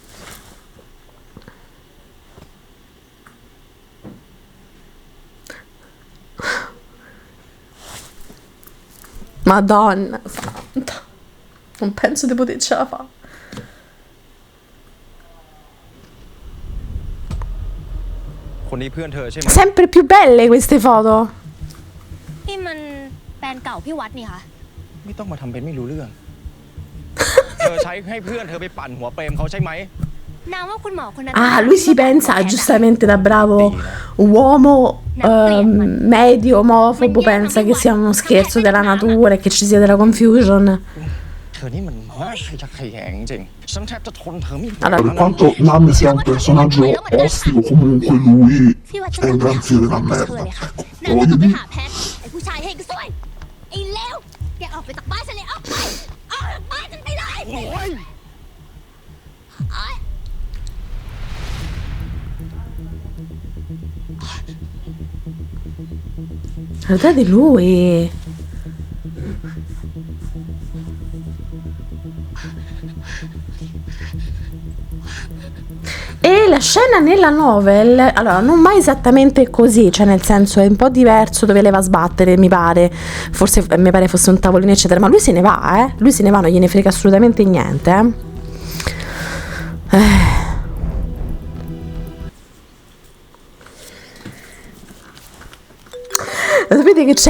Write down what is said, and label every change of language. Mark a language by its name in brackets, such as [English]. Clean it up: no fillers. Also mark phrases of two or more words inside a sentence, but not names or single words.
[Italian] Madonna santa, non penso di potercela fare. Sempre più belle queste foto. [Thai] นี่มันแฟนเก่าพี่วัดนี่คะ ไม่ต้องมาทำเป็นไม่รู้เรื่อง เธอใช้ให้เพื่อนเธอไปปั่นหัวเปรมเขาใช่ไหม น้ำว่าคุณหมอคนนั้น [Italian] Ah, lui si pensa giustamente da bravo uomo medio omofobo, pensa che sia uno scherzo della natura e che ci sia della confusion. [Thai] เธอนี่มันน่าขยักขยแยงจริงฉันแทบจะทนเธอไม่ไหว [Italian] Per quanto Nam sia un personaggio ostico, comunque lui è un gran figlio della [Thai] เธอ [Italian] merda. [Thai] เลยค่ะ [Italian] Ecco, [Thai] น้ำ [Italian] lo [Thai] ว่า [Italian] voglio [Thai] จะไป [Italian] dire. [Thai] หาแพทไอ้ผู้ชายให้ก็ซวยไอ้เลวแกออกไปจากบ้านฉันเลยออกไปออกจากบ้านฉันไปเลยโอ้ย [Italian] Guardate lui. E la scena nella novel, allora non mai esattamente così, cioè nel senso è un po' diverso dove lei va a sbattere, mi pare, forse mi pare fosse un tavolino eccetera, ma lui se ne va, lui se ne va, non gliene frega assolutamente niente, Sapete che c'è?